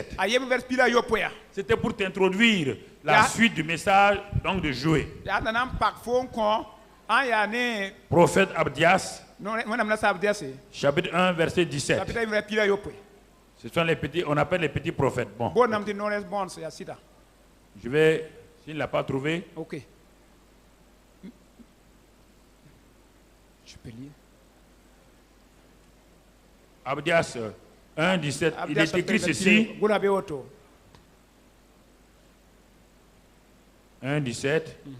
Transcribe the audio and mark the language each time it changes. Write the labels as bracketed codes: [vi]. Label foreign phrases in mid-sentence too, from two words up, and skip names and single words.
[fr] C'était pour t'introduire la suite du message donc de Joël. Prophète Abdias, chapitre 1, verset 17. Ce sont les petits, on appelle les petits prophètes. Bon. Bon nam ti no response ya sita. Je vais, s'il ne l'a pas trouvé, OK. Je peux lire. Abdias 1, 17, il est écrit ceci. 1, 17.